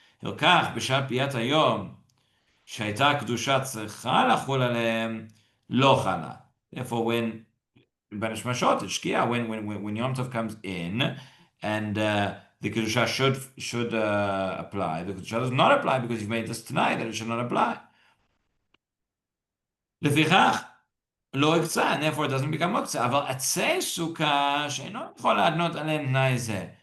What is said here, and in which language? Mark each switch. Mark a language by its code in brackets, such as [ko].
[he] הלקח בשעת ביאת היום שהייתה קדושה צריכה לחול עליהם, לא חלה. [en] Therefore, when בין השמשות, it's shkia, when Yom Tov comes in, and the kedusha should apply, the kedusha does not apply because you've made this tonight that it should not apply. [he] לפיכך, לא יקצה, [en] and therefore it doesn't become muktzeh. [he] אבל עצי סוכה שאינו יכול להתנות עליהם תנאי זה.